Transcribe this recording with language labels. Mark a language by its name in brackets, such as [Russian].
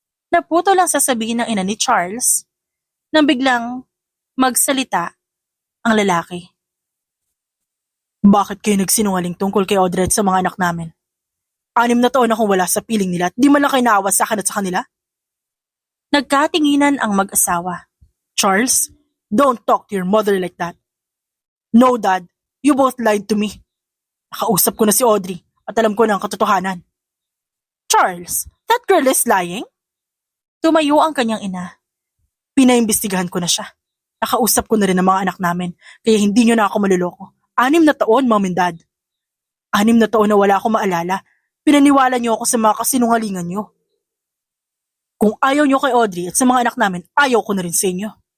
[Filipino] Naputo lang sasabihin ng ina ni Charles, nang biglang magsalita ang lalaki. Bakit kayo nagsinungaling tungkol kay Audrey at sa mga anak namin? 6 na taon akong wala sa piling nila at di man lang kayo naawa sa akin at sa kanila? Nagkatinginan ang mag-asawa. [English] Charles, don't talk to your mother like that. No, Dad, you both lied to me. [Filipino] Nakausap ko na si Audrey at alam ko na ang katotohanan. [English] Charles, that girl is lying? [Filipino] Tumayo ang kanyang ina. Pinaimbestigahan ko na siya. Nakausap ko na rin ang mga anak namin, kaya hindi nyo na ako maluloko. 6 na taon, [English] Mom and Dad. [Filipino] 6 na taon na wala akong maalala. Pinaniwala nyo ako sa mga kasinungalingan nyo. Kung ayaw nyo kay Audrey at sa mga anak namin, ayaw ko na rin sa inyo.